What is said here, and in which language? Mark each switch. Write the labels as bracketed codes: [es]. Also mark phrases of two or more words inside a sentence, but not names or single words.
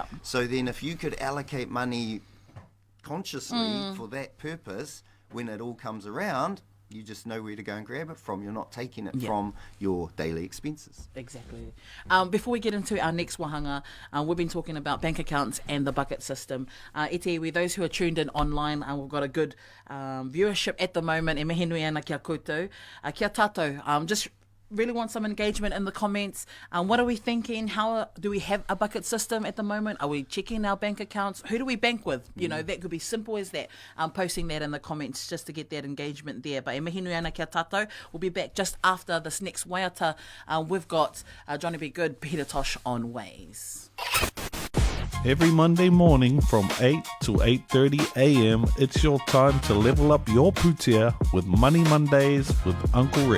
[en] So then if you could allocate money consciously for that purpose, when it all comes around, you just know where to go and grab it from. You're not taking it from your daily expenses. Exactly. Before we get into our next wahanga, we've been talking about bank accounts and the bucket system. Iti, those who are tuned in online, we've got a good viewership at the moment. [mi] E mihinui ana kia koutou. Kia tātou. [en] Just really want some engagement in the comments. What are we thinking? How do we have a bucket system at the moment? Are we checking our bank accounts? Who do we bank with? That could be simple as that. Posting that in the comments just to get that engagement there. [mi] But e mihinui ana kia tātou. [en] We'll be back just after this next waiata. We've got Johnny B. Good, Peter Tosh on Ways. Every Monday morning from 8 to 8:30 a.m, it's your time to level up your putia with Money Mondays with Uncle Rich.